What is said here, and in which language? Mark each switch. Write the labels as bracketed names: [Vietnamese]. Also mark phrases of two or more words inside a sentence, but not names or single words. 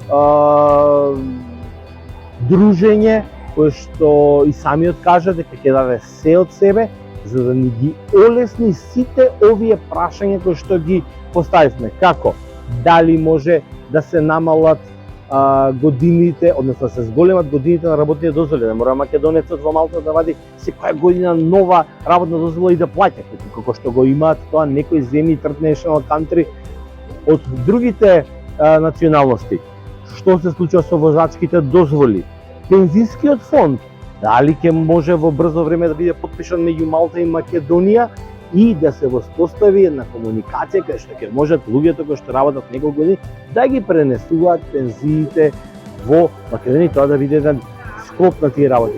[Macedonian] дружење кое што и самиот кажа дека ќе даде се од себе за да ни ги олесни сите овие прашања кои што ги поставивме. Како? Дали може да се намалат годините, односно се зголемат годините на работните дозволи, да мора македонецот во Малта да вади секоја година нова работна дозвола и да плаќа, како што го имаат тоа некои земји [English] third national country [Macedonian] од другите националности. Што се случува со возачките дозволи? Пензискиот фонд, дали ќе може во брзо време да биде подпишан меѓу Малта и Македонија и да се воспостави една комуникација кај што ќе можат луѓето кои што работат неколку години да ги пренесуваат пензиите во Македонија, тоа да биде еден склоп на тие работи.